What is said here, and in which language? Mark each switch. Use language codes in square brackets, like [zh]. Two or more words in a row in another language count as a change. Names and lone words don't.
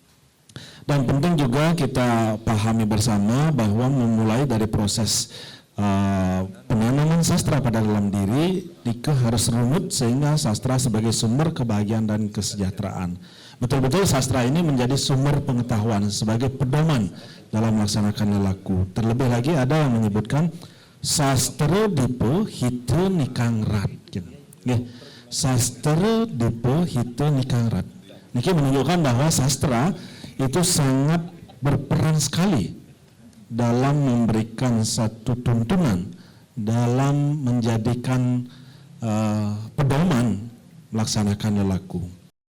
[id] Dan penting juga kita pahami bersama bahwa memulai dari proses penanaman sastra pada dalam diri, harus runut sehingga sastra sebagai sumber kebahagiaan dan kesejahteraan. Betul-betul sastra ini menjadi sumber pengetahuan sebagai pedoman dalam melaksanakan lelaku. Terlebih lagi ada yang menyebutkan [kaw] sastra dipo hito nikangrat. Sastra dipo hito nikangrat. [id] Niki menunjukkan bahwa sastra itu sangat berperan sekali dalam memberikan satu tuntunan, dalam menjadikan pedoman melaksanakan lelaku.